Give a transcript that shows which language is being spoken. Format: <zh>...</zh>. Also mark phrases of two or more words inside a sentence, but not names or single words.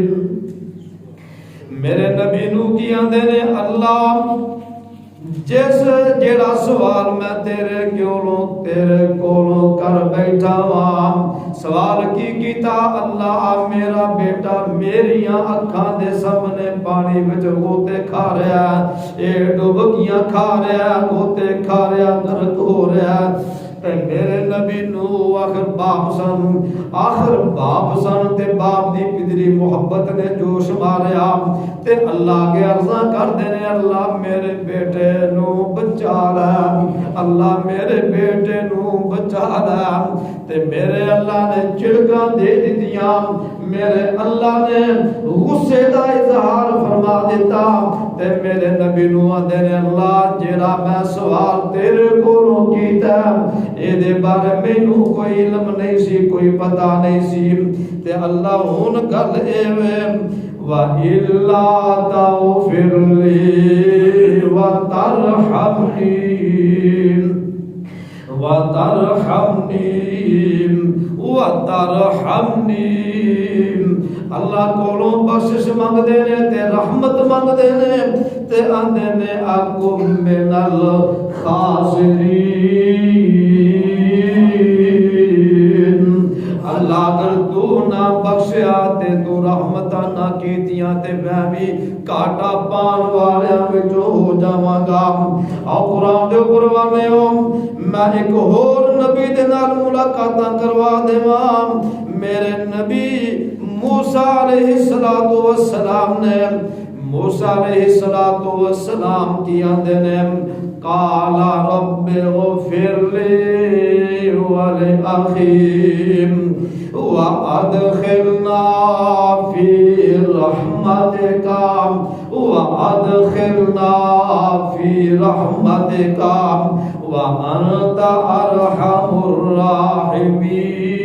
<pa>میرے نبی نو کی آندے نے اللہ جس جڑا سوال میں تیرے کولوں کر بیٹھا ہاں، سوال کی کیتا اللہ میرا بیٹا میریاں اکھاں دے سامنے پانی وچ غوطے کھا رہا ہے، اے ڈبکیاں کھا رہا ہے، غوطے کھا رہا، غرق ہو رہا ہے۔ تے میرے نبی نو آخر باپ سن تے باپ دی پدری محبت نے جوش ماریا تے اللہ کے عرضاں کر دینے اللہ میرے بیٹے نو بچا لے، اللہ میرے بیٹے نو بچا لے۔ تے میرے اللہ نے چڑکاں دے دتیاں، میرے اللہ نے غصے دا اظہار فرما دیتا تے میرے نبی نو آدھے نے اللہ جیڑا میں سوال تیرے کولوں کیتا اے دے بارے مینوں کوئی علم نہیں سی، کوئی پتہ نہیں سی تے اللہ ہن گل اے وے</pa> <ar>وَإِلَّا تَغْفِرْ لِي</ar> <pa>وَتَرْحَمْنِي اللہ کولوں بخشش منگ دے نے تے رحمت منگ دے نے تے آندے نے</pa> <ar>اَکُم مِّنَ الْخَاسِرِينَ۔</ar> <pa>اللہ اگر تو نہ بخشیا تے تو رحمتاں نہ کیتیاں تے میں بھی کاٹا پان والیاں وچوں ہو جاواں گا۔ آؤ قرآن دے اوپر والےو میں ایک ہور نبی دے نال ملاقاتاں کروا دیواں۔ میرے نبی موسیٰ علیہ السلام نے موسیٰ علیہ السلام کی آندے نے</pa> <ar>قال رب اغفر لي ولأخي وأدخلنا في رحمتك وأنت أرحم الراحمين۔</ar>